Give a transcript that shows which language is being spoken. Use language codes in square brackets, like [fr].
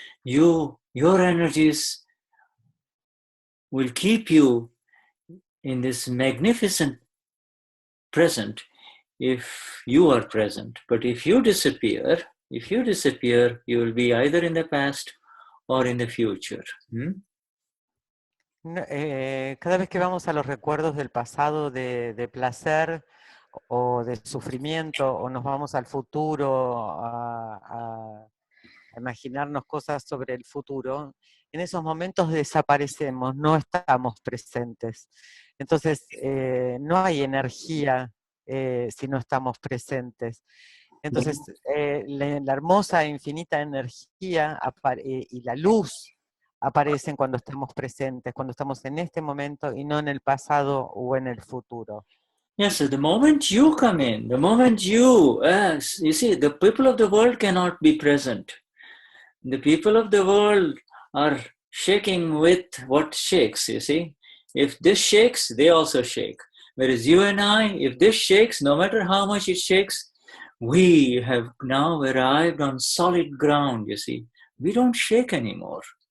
[en] Your energies will keep you in this magnificent present if you are present. But if you disappear, you will be either in the past or in the future. [es] Cada vez que vamos a los recuerdos del pasado de placer o de sufrimiento, o nos vamos al futuro a imaginarnos cosas sobre el futuro, en esos momentos desaparecemos, no estamos presentes. Entonces, no hay energía si no estamos presentes. Entonces, la hermosa e infinita energía y la luz aparecen cuando estamos presentes, cuando estamos en este momento y no en el pasado o en el futuro. [en] Yes, so the moment you come in, the moment you see, the people of the world cannot be present. The people of the world are shaking with what shakes, you see. If this shakes, they also shake. Whereas you and I, if this shakes, no matter how much it shakes, we have now arrived on solid ground, you see. We don't shake anymore.